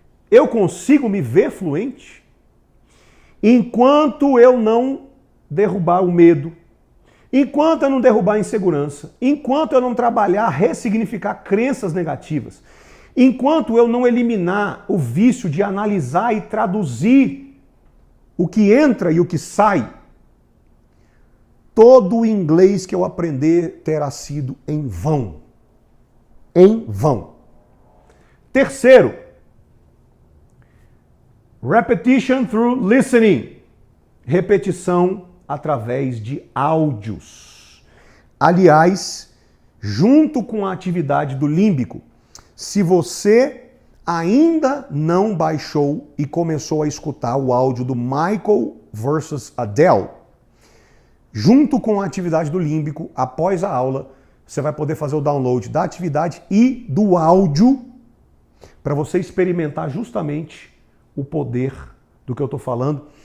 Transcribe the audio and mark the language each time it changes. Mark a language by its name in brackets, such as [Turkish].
[Portuguese] Eu consigo me ver fluente? Enquanto eu não derrubar o medo, enquanto eu não derrubar a insegurança, enquanto eu não trabalhar, ressignificar crenças negativas, enquanto eu não eliminar o vício de analisar e traduzir o que entra e o que sai, todo o inglês que eu aprender terá sido em vão. Em vão. Terceiro, [English] repetition through listening. [Portuguese] Repetição através de áudios. Aliás, junto com a atividade do límbico, se você ainda não baixou e começou a escutar o áudio do Michael versus Adele, junto com a atividade do límbico, após a aula, você vai poder fazer o download da atividade e do áudio para você experimentar justamente o poder do que eu estou falando.